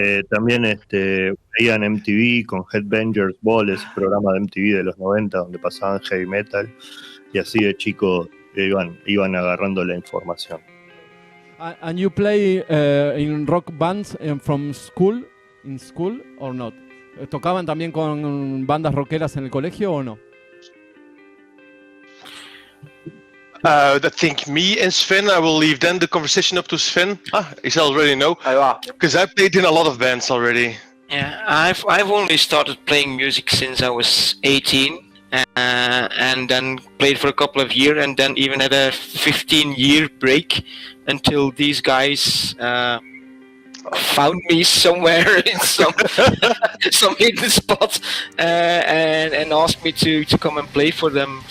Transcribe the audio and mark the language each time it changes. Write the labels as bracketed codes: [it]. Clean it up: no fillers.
[es] También veían MTV con Headbangers Ball, ese programa de MTV de los 90 donde pasaban heavy metal, y así de chicos iban agarrando la información. [en] And you play in rock bands from school, in school or not? [es] ¿Tocaban también con bandas rockeras en el colegio o no? [en] I think me and Sven, I will leave then the conversation up to Sven. He already know, because I played in a lot of bands already. Yeah, I've only started playing music since I was 18, and then played for a couple of years, and then even had a 15-year break until these guys found me somewhere in some hidden spot and asked me to come and play for them.